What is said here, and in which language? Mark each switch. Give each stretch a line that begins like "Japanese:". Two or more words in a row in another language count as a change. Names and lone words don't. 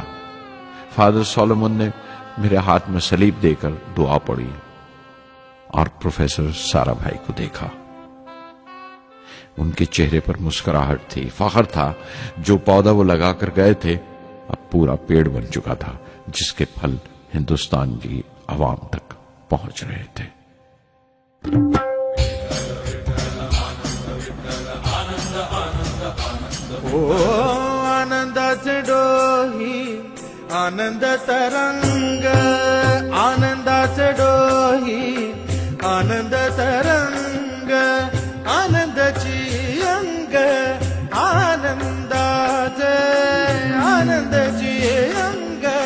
Urdu: فادر سولومن نے میرے ہاتھ میں سلیب دے کر دعا پڑھی اور پروفیسر سارا بھائی کو دیکھا. ان کے چہرے پر مسکراہٹ تھی. فخر تھا جو پودا وہ لگا کر گئے تھے اب پورا پیڑ بن چکا تھا جس کے پھل ہندوستان کی عوام تک پہنچ رہے تھے.
Marathi: ओ आनंदाचे डोही आनंद तरंग आनंदाचे डोही आनंद तरंग आनंदाची अंग आनंदाचे आनंदाची अंग